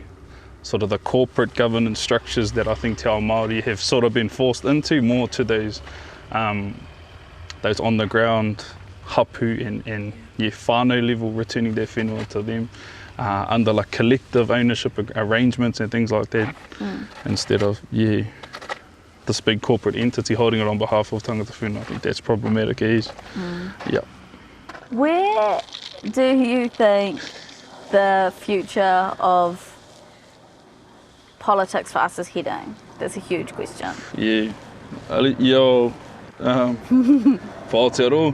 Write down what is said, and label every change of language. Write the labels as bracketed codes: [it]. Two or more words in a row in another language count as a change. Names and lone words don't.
[en] sort of the corporate governance structures that I think [mi] Te Ao Māori [en] have sort of been forced into, more to those on the ground hapu and whānau level, returning their whenua to them under like collective ownership arrangements and things like that, instead of this big corporate entity holding it on behalf of [mi] tangata whenua. [en] I think that's problematic as Where do you think the future of politics for us is heading? That's a huge question. For Aotearoa?